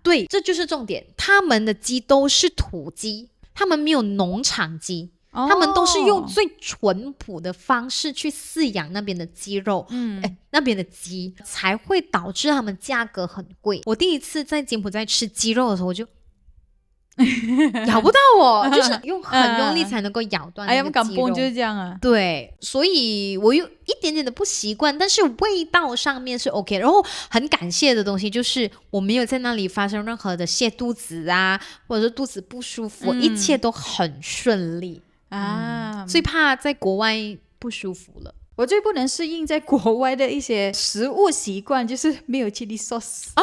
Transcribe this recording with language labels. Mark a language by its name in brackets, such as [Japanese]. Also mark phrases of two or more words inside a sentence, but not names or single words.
[Chinese] 對，這就是重點，他們的雞都是土雞，他們沒有農場雞，他們都是用最淳樸的方式去飼養那邊的雞肉，那邊的雞才會導致他們價格很貴。我第一次在柬埔寨吃雞肉的時候，我就咬不到就是很用力才能夠咬斷那個雞肉。就是這樣啊。對，所以我有一點點的不習慣，但是味道上面是 OK。然後很感謝的東西就是我沒有在那裡發生任何的瀉肚子或者是肚子不舒服，一切都很順利最怕在國外不舒服了。我最不能適應在國外的一些食物習慣，就是沒有 [English] chili sauce。